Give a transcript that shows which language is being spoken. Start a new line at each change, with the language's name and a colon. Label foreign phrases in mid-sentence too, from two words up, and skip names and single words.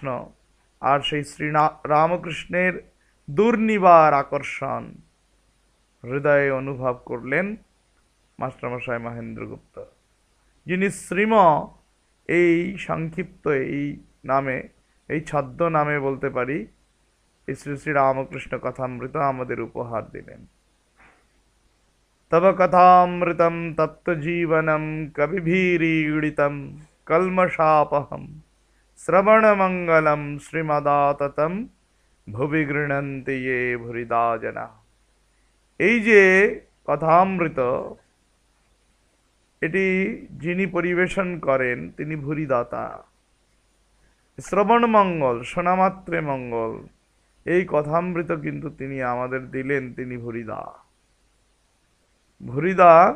Bangla: আর সেই রামকৃষ্ণের দুর্নিবার আকর্ষণ হৃদয়ে অনুভব করলেন মাস্টারমশাই মহেন্দ্রগুপ্ত, যিনি শ্রীম এই সংক্ষিপ্ত এই নামে, এই ছদ্ম নামে বলতে পারি, এই শ্রী শ্রী রামকৃষ্ণ কথামৃত আমাদের উপহার দিলেন।
Sanskrit: তব কথামৃতম তপ্তজীবনম কবিভীরীড়িতম কল্মষাপহম শ্রবণমঙ্গলম শ্রীমদাততম ভুবি গৃহন্তি ये ভুরিদা জনা।
Bangla: এই যে কথামৃত, এটি যিনি পরিবেশন করেন তিনি ভুরিদাতা। শ্রবণ মঙ্গল, শোনামাত্রে মঙ্গল, এই কথামৃত কিন্তু তিনি আমাদের দিলেন, তিনি ভুরিদা।